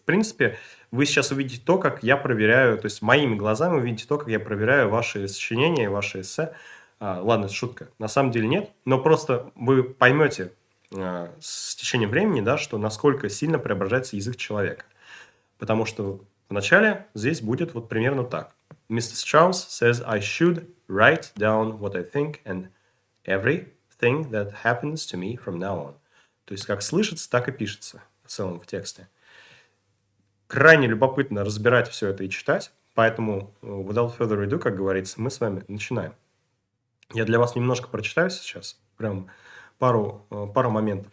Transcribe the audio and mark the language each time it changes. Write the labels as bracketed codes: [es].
[ru] В принципе, вы сейчас увидите то, как я проверяю, то есть моими глазами увидите то, как я проверяю ваши сочинения, ваши эссе. Ладно, это шутка. На самом деле нет, но просто вы поймете с течением времени, да, что насколько сильно преображается язык человека. Потому что вначале здесь будет вот примерно так. [en] Mr. Strauss says I should write down what I think and everything that happens to me from now on. [ru] То есть как слышится, так и пишется в целом в тексте. Крайне любопытно разбирать все это и читать, поэтому [en] without further ado, [ru] как говорится, мы с вами начинаем. Я для вас немножко прочитаю сейчас, прям пару моментов.